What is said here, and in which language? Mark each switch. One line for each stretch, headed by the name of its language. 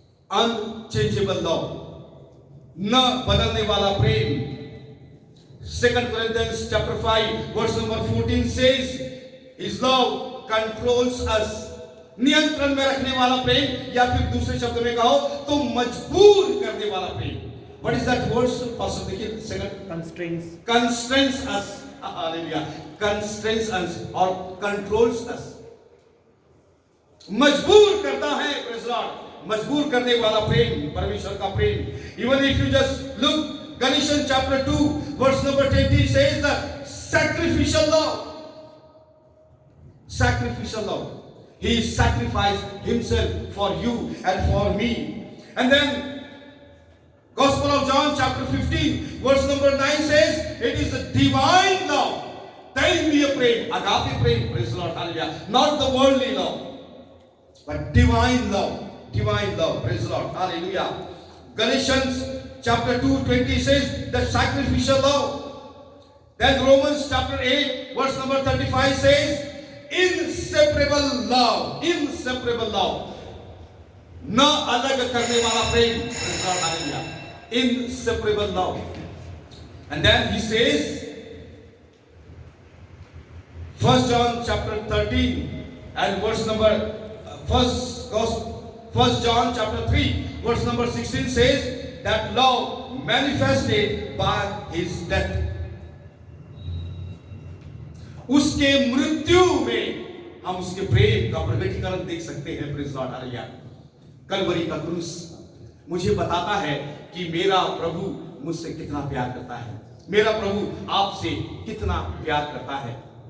English: Unchangeable love.
Hindi: न बदलने वाला प्रेम.
English: 2 Corinthians chapter 5 verse number 14 says His love controls us.
Hindi: नियंत्रण में रखने वाला प्रेम, या फिर दूसरे शब्द में कहो तो मजबूर करने वाला प्रेम.
English: What is that word? Pastor
Hindi: देखिए
English: second. Constrains us. Hallelujah. Constrains us or controls us.
Hindi: मजबूर करता है.
English: Praise Lord.
Hindi: मजबूर करने वाला प्रेम, परमेश्वर का प्रेम.
English: Even if you just look, Galatians chapter 2 verse number 20 says the sacrificial love. Sacrificial love. He sacrificed Himself for you and for me. And then Gospel of John chapter 15 verse number 9 says it is a divine love. Daimya prem, agape prem, praise the Lord, hallelujah. Not the worldly love, but divine love. Divine love, praise the Lord, hallelujah. Galatians chapter 2:20 says the sacrificial love. Then Romans chapter 8 verse number 35 says inseparable love. Inseparable love.
Hindi: न अलग करने वाला प्रेम,
English: praise the Lord, hallelujah. Inseparable love. And then he says 1 John chapter 13 and verse number 1 John chapter 3 verse number 16 says that love manifested by His death.
Hindi: उसके मृत्यु में हम उसके प्रेम का प्रकटीकरण देख सकते हैं.
English: Praise Lord, hallelujah.
Hindi: कलवरी का क्रूस मुझे बताता है कि मेरा प्रभु मुझसे कितना प्यार करता है. मेरा प्रभु आपसे कितना प्यार करता है.